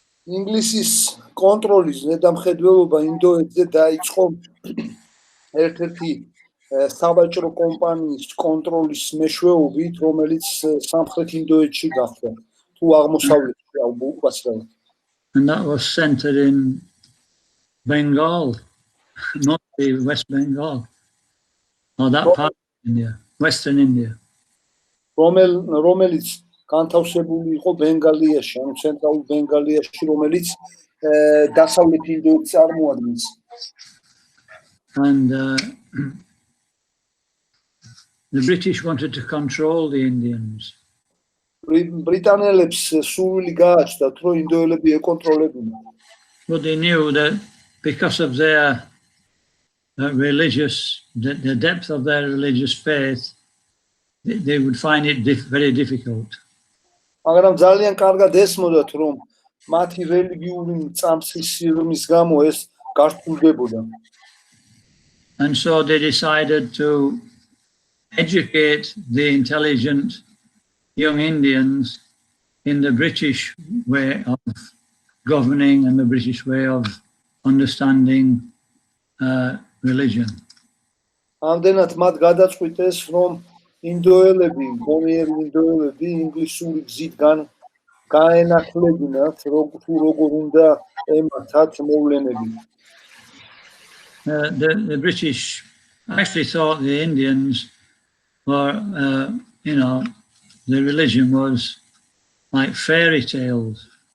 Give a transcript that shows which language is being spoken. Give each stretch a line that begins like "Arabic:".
Georgian: ინგლისის კონტროლის ზედამხედველობა ინდოეთზე დაიწყო ერთ-ერთი საბაჭრო კომპანიის კონტროლის მეშვეობით, რომელიც სამხრეთ ინდოეთში გახდა, თუ აღმოსავლეთში უკაცრავად.
English: And that was centered in Bengal, not the West Bengal, or that part of India, Western India.
Georgian: რომელიც განთავსებული იყო ბენგალიაში, ანუ ცენტრალურ ბენგალიაში, რომელიც დასავლეთ ინდოეთს წარმოადგენს.
English: And the British wanted to control the Indians.
Georgian: ბრიტანელებს სურვილი გააჩნდათ, რომ ინდოელები ეკონტროლებინათ.
English: But they knew that because of their the depth of their religious faith, they would find it very difficult.
Georgian: მაგრამ ძალიან კარგად ესმოდათ, რომ მათი რელიგიური წამსის სიღრმის გამო ეს გართულდებოდა.
English: And so they decided to educate the intelligent young Indians in the British way of governing and the British way of understanding religion.
Georgian: ამდენად მათ გადაწყვიტეს, რომ ინდოელები, გონიერი ინდოელები ინგლისური გზით გაენახლებინათ, თუ როგორ უნდა ემართათ მოვლენები.
English: The British actually thought the Indians were, the religion was like fairy tales.